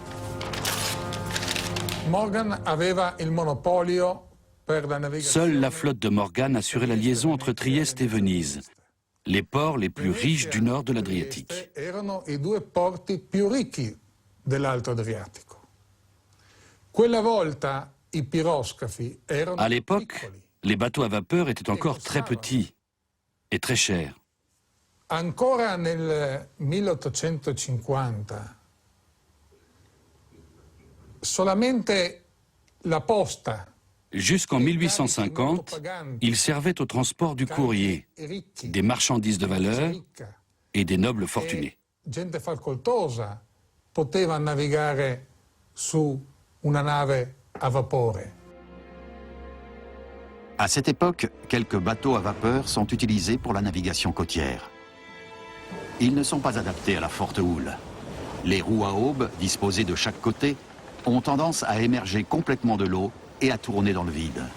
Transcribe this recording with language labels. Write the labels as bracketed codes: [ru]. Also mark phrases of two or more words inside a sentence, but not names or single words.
[fr] Seule la flotte de Morgan assurait la liaison entre Trieste et Venise, les ports les plus riches du nord de l'Adriatique. À l'époque, les bateaux à vapeur étaient encore très petits et très chers. [it] Ancora nel 1850, solamente la posta. [fr] Jusqu'en 1850, ils servaient au transport du courrier, des marchandises de valeur et des nobles fortunés. [it] Gente facoltosa poteva navigare su una nave a vapore. [fr] À cette époque, quelques bateaux à vapeur sont utilisés pour la navigation côtière. Ils ne sont pas adaptés à la forte houle. Les roues à aubes, disposées de chaque côté, ont tendance à émerger complètement de l'eau et à tourner dans le vide.